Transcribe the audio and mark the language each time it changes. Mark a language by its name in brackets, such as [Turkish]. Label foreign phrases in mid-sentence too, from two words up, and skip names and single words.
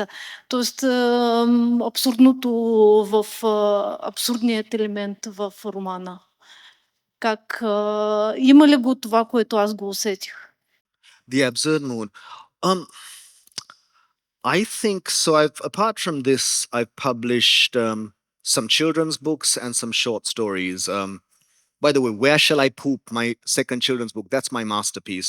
[Bulgarian] Тоест абсурдното в абсурдният елемент в романа. Как има ли го това, което аз го усетих? [English] The absurd mood. I think so. Apart from this, I've published some children's books and some short stories. By the way, Where Shall I Poop? My second children's book. That's my masterpiece.